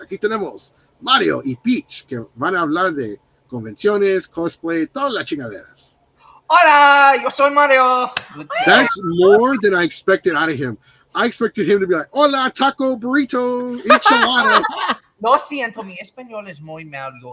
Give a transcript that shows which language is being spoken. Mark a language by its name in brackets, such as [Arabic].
[Spanish] Aquí tenemos Mario y Peach, que van a hablar de convenciones, cosplay, todas las chingaderas. Hola, yo soy Mario. [English] That's more than I expected out of him. I expected him to be like, hola, taco, burrito, enchilada. [Spanish] Lo siento, mi español es muy mal.